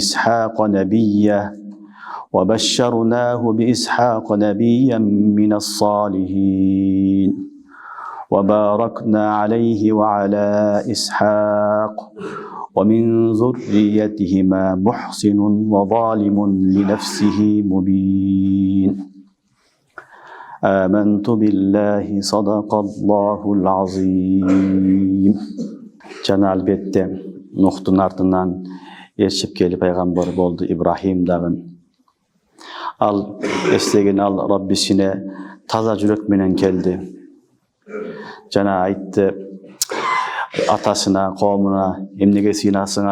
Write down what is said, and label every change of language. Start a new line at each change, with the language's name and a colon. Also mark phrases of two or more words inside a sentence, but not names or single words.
Arabic: بإسحاق نبيا من الصالحين وباركنا عليه وعلى إسحاق ومن ذريتهما محسن وظالم لنفسه مبين آمنت بالله صدق الله العظيم.
Kyrgyz: Жана албетте Нухтун артынан ээрчип келип пайгамбар болду Ибрахим дагы. Ал эстеген ал Раббисине таза жүрөк менен келди. Жана айтты атасына, коомуна эмнеге сыйнасыңар?